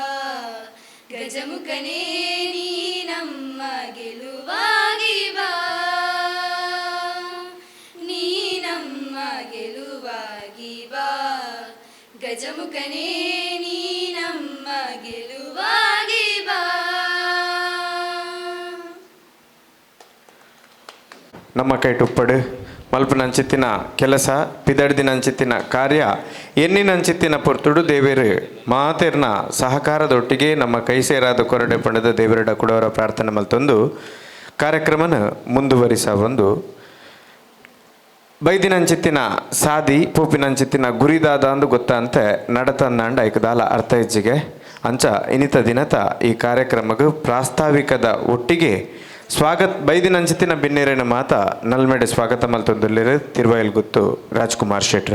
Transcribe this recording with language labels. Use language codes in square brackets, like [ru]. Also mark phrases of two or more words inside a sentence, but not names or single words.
[kn] ಗಜಮುಖನೇ ನೀ ನಮ್ಮ ಗೆಲುವಾಗಿ ಬಾ. ನೀ ನಮ್ಮ ಗೆಲುವಾಗಿ ಬಾ. ಗಜಮುಖನೇ ನೀ ನಮ್ಮ ಗೆಲುವಾಗಿ ಬಾ. [tcy] ನಮ್ಮ ಕೈಟುಪ್ಪಡು ಮಲ್ಪನಂಚಿತ್ತಿನ ಕೆಲಸ ಪಿದಡ್ದಿನಂಚಿತ್ತಿನ ಕಾರ್ಯ ಎನ್ನಿನಂಚಿತ್ತಿನ ಪೊರ್ತುಡು ದೇವೇರು ಮಾತೆರ್ನ ಸಹಕಾರದೊಟ್ಟಿಗೆ ನಮ್ಮ ಕೈ ಸೇರಾದ ಕೊರಡೆ ಪಣದ ದೇವರಡ ಕುಡವರ ಪ್ರಾರ್ಥನೆ ಮಲ್ತೊಂದು ಕಾರ್ಯಕ್ರಮನ ಮುಂದುವರಿಸ ಒಂದು ಬೈದಿನಂಚಿತ್ತಿನ ಸಾದಿ ಪೂಪಿನಂಚಿತ್ತಿನ ಗುರಿದಾದ ಅಂದು ಗೊತ್ತಂತೆ ನಡತಂದಾಂಡ ಐಕದಾಲ ಅರ್ಥ ಹೆಜ್ಜಿಗೆ ಅಂಚ ಇನಿತ ದಿನತ ಈ ಕಾರ್ಯಕ್ರಮಕ್ಕೆ ಪ್ರಾಸ್ತಾವಿಕದ ಒಟ್ಟಿಗೆ ಸ್ವಾಗತ ಬೈದಿನಂಚಿತ್ತಿನ ಬಿನ್ನೇರಿನ ಮಾತ ನಲ್ಮೆಡೆ ಸ್ವಾಗತ ಮಲ್ತೊಂದುಲ್ಲೆರು ತಿರುವಯಲ್ ಗುತ್ತು ರಾಜ್ಕುಮಾರ್ ಶೆಟ್ರ್.